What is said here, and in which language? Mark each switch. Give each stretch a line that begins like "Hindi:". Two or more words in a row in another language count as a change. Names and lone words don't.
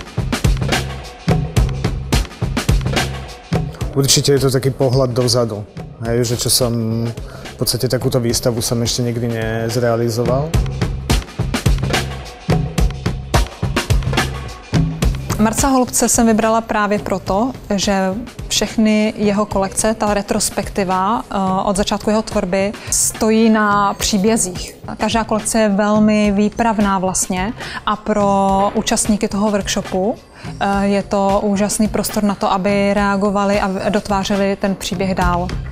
Slovak: Určite je to taký pohľad dozadu, hej, že čo som, v podstate takúto výstavu som ešte nikdy nezrealizoval.
Czech: Marca Holubce jsem vybrala právě proto, že všechny jeho kolekce, ta retrospektiva od začátku jeho tvorby, stojí na příbězích. Každá kolekce je velmi výpravná vlastně a pro účastníky toho workshopu je to úžasný prostor na to, aby reagovali a dotvářeli ten příběh dál.